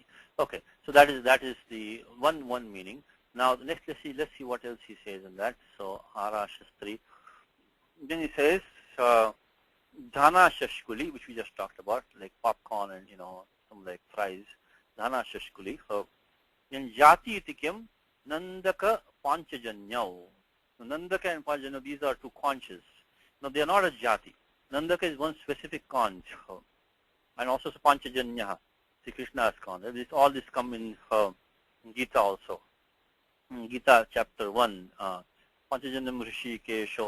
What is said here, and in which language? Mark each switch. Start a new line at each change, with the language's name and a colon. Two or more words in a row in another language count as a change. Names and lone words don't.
English: Okay, so that is the one meaning. Now next, let's see what else he says in that.
Sanskrit: So ara shastri.
English: Then he says
Sanskrit: dhana shashkuli,
English: which we just talked about, like popcorn and some like fries.
Sanskrit: Dhana shashkuli. In jati itikyam nandaka panchajanyau.
English: Nandaka and panchajanyau, these are two conches. Now they are not a jati. Nandaka is one specific conch, and also panchajanya, Sri Krishna's conch. All this come in Gita also. In Gita chapter 1,
Sanskrit: Panchajanyam Rishi Kesho.